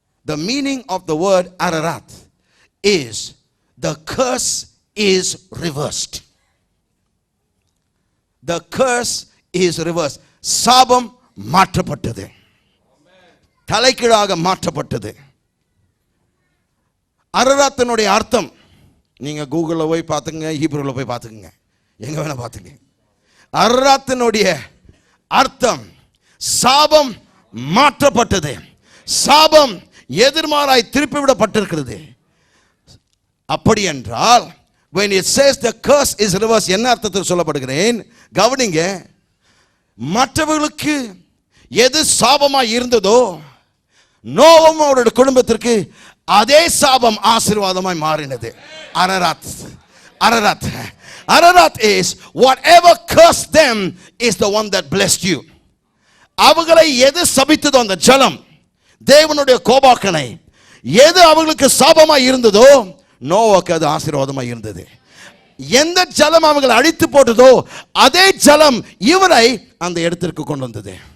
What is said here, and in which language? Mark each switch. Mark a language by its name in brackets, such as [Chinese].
[English] The meaning of the word Ararat is the curse is reversed. The curse is reversed. [Tamil] சாபம் மாற்றப்பட்டது, தலைகீழாக மாற்றப்பட்டது. அரராத்தினுடைய அர்த்தம் நீங்க கூகுள்ல போய் பார்த்துங்க, ஹீப்ரூல போய் பார்த்துக்குங்க, எங்க வேணா பார்த்துங்க. அரராத்தினுடைய அர்த்தம் சாபம் மாற்றப்பட்டது, சாபம் எதிர்மாறாய் திருப்பி விடப்பட்டிருக்கிறது. அப்படி என்றால் [English] when it says the curse is reversed, [Tamil] என்ன அர்த்தத்தில் சொல்லப்படுகிறேன் கவனிங்க. மற்றவர்களுக்கு எது சாபமாய் இருந்ததோ நோவாவும் அவருடைய குடும்பத்திற்கு அதே சாபம் ஆசீர்வாதமாய் மாறினது. Ararat, Ararat, Ararat [English] is whatever cursed them is the one that blessed you. [Tamil] அவர்களை எது சபித்ததோ அந்த ஜலம், தேவனுடைய கோபாக்கனை, எது அவர்களுக்கு சாபமாய் இருந்ததோ நோவாவுக்கு அது ஆசீர்வாதமாய் இருந்தது. எந்த ஜலம் அவங்களை அழித்து போட்டதோ அதே ஜலம் இவரை அந்த இடத்திற்கு கொண்டு வந்தது.